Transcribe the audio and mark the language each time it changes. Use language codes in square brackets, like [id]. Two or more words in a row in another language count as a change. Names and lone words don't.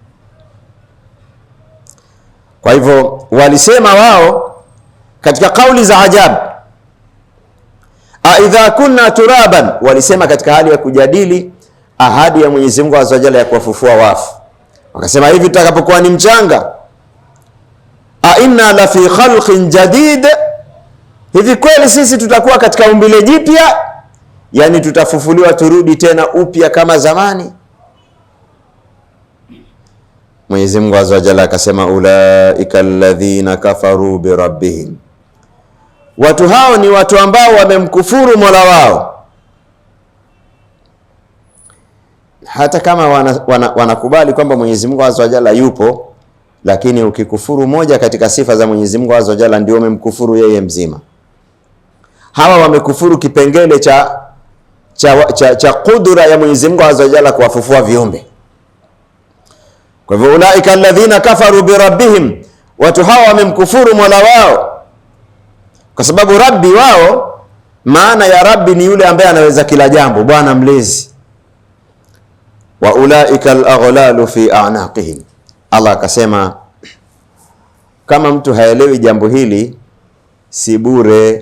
[sw] Kwa hivyo walisema wao katika kauli za ajabu, [ar] أئذا كنا ترابا, [sw] walisema katika hali ya kujadili ahadi ya Mwenyezi Mungu [ar] عز وجل [sw] ya kuwafufua wafu. Wakasema hivi tutakapokuwa ni mchanga, [ar] أإنا لفي خلق جديد, [sw] hivi kweli sisi tutakuwa katika umbile jipya, yani tutafufuliwa turudi tena upya kama zamani. Mwenyezi Mungu [ar] عز وجل [sw] akasema [ar] أولئك الذين كفروا بربهم, [sw] watu hao ni watu ambao wamemkufuru Mola wao. Hata kama wanakubali kwamba Mwenyezi Mungu [ar] عز وجل [sw] yupo, lakini ukikufuru moja katika sifa za Mwenyezi Mungu [ar] عز وجل [sw] ndio umemkufuru yeye mzima. Hawa wamekufuru kipengele cha kudura ya Mwenyezi Mungu [ar] عز وجل [sw] kuwafufua viumbe. Kwa hivyo [ar] أولئك الذين كفروا بربهم, [sw] watu hawa wamemkufuru Mola wao, kwa sababu rabbi wao, maana ya rabbi ni yule ambaye anaweza kila jambo, bwana mlezi. [ar] وأولئك الأغلال في أعناقهم, [sw] Allah akasema kama mtu haelewi jambo hili si bure.